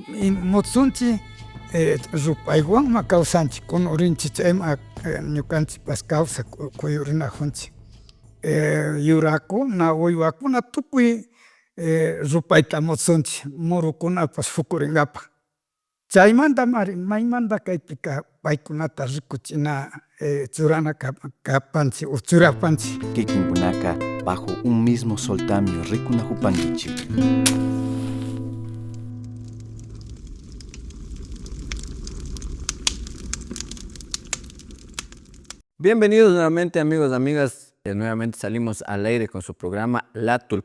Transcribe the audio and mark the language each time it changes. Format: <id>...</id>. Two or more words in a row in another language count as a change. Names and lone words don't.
<qu>Mutsunchik rupaywanman kawsanchik kunurinchik chayman ñukanchikpas kawsak kuyurinakunchik yurakuna, wiwakuna tukuy rupayta musunchik murukunapas fukurinkapak chaymantami maymanta kaypika paykunata rikuchina churana kapanchik o churapanchik. Kikinkunaka</qu> <es>bajo un mismo</es> <qu>soltami rikunajupankichik.</qu> <es>Bienvenidos nuevamente amigos, amigas. Nuevamente salimos al aire con su programa La Tulpa.</es>